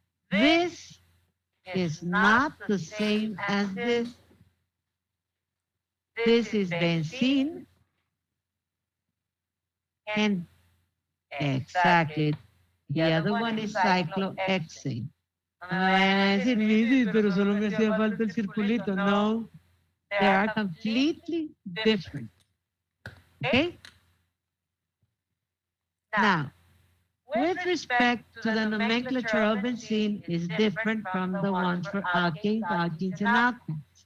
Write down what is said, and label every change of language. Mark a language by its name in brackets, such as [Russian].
[English] This is not the same as this. This is benzene, and exactly, the other one is cyclohexane. [Spanish] No me vayan a decir, Mrs., pero solo me hacía falta el circulito. [English] No, they are completely different. Okay? Now, with respect to the nomenclature of benzene is different from the ones for alkanes, alkenes, and alkynes.